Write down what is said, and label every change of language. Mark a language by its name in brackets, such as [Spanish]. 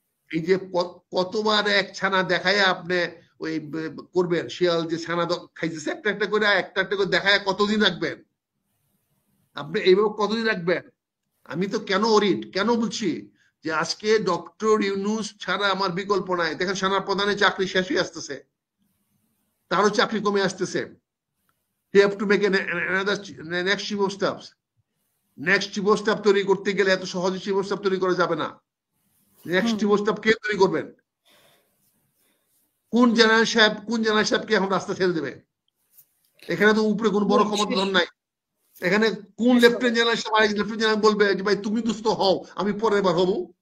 [Bangla] এই যে কতবার এক ছানা দেখায় আপনি ওই করবেন, শিয়াল যে ছানা খাইতেছে একটা করে দেখায় কতদিন রাখবেন? আপনি এইভাবে কতদিন রাখবেন? আমি তো কেন বলছি যে আজকে ডক্টর ইউনূস ছাড়া আমার বিকল্প নাই। দেখেন সেনা প্রধানের চাকরি শেষ হয়ে আসতেছে, তারও চাকরি কমে আসতেছে। [English] he have to make another next chief of staff. [Bangla] Next chief of staff তৈরি করতে গেলে এত সহজে চিফ অফ স্টাফ তৈরি করা যাবে না। নেক্সট চিফ অফ স্টাফ কে তৈরি করবেন? কোন জেনারেল সাহেবকে এখন রাস্তা ছেড়ে দেবে? এখানে তো উপরে কোন বড় ক্ষমতাধর নাই। এখানে কোন লেফটেন্যান্ট জেনারেল সাহেব আরেক লেফটেন্যান্ট জেনারেল বলবে যে ভাই তুমি দুস্থ হও, আমি পরের বার হবো?